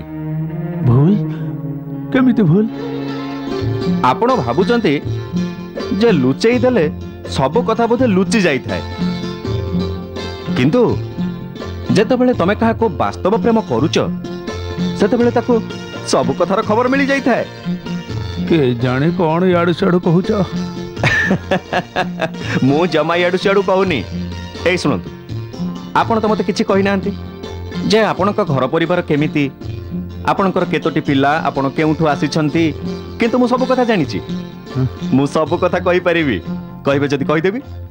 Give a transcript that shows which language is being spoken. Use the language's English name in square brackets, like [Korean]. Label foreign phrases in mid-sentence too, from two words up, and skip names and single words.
[Odia] ଭୁଲ କେମିତି ଭୁଲ? ଆପଣ ଭାବୁଛନ୍ତି ଯେ ଲୁଚେଇ ଦେଲେ ସବୁ କଥା ବୋଧେ ଲୁଚି ଯାଇ ଥାଏ, କିନ୍ତୁ ଯେତେବେଳେ ତମେ କାହା କୁ ବାସ୍ତବ ପ୍ରେମ କରୁଛ ସେତେବେଳେ ତାକୁ ସବୁ କଥାର ଖବର ମିଳି ଯାଇ ଥାଏ। କେ ଜାଣେ କୌନ ଯାଡୁ ସାଡୁ କହୁଛ? ମୁଁ ଜମା ଯାଡୁ ସିଆଡୁ କହୁନି। ଏ ଶୁଣନ୍ତୁ, ଆପଣ ତ ମତେ କିଛି କହି ନାହାନ୍ତି ଯେ ଆପଣଙ୍କ ଘର ପରିବାର କେମିତି, ଆପଣଙ୍କର କେତୋଟି ପିଲା, ଆପଣ କେଉଁଠୁ ଆସିଛନ୍ତି, କିନ୍ତୁ ମୁଁ ସବୁ କଥା ଜାଣିଛି। ମୁଁ ସବୁ କଥା କହି ପାରିବି, କହିବେ ଯଦି କହି ଦେବି।